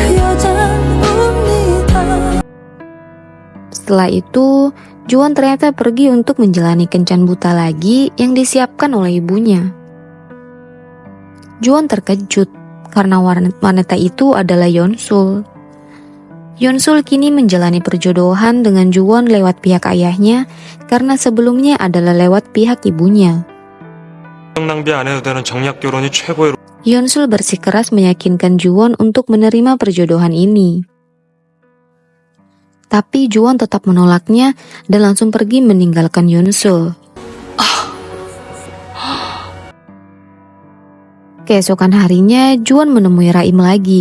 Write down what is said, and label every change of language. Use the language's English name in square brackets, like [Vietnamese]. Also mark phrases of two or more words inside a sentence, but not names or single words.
[Indonesian] Setelah itu, Juwon ternyata pergi untuk menjalani kencan buta lagi yang disiapkan oleh ibunya. Juwon terkejut karena wanita itu adalah Yeonsul. Yeonsul kini menjalani perjodohan dengan Juwon lewat pihak ayahnya karena sebelumnya adalah lewat pihak ibunya. [Korean] 낭비 안 해도 되는 정략 결혼이 최고의 [Indonesian] Yeonsul bersikeras meyakinkan Juwon untuk menerima perjodohan ini. Tapi Juwon tetap menolaknya dan langsung pergi meninggalkan Yeonsul. Keesokan harinya, Juwon menemui Raim lagi.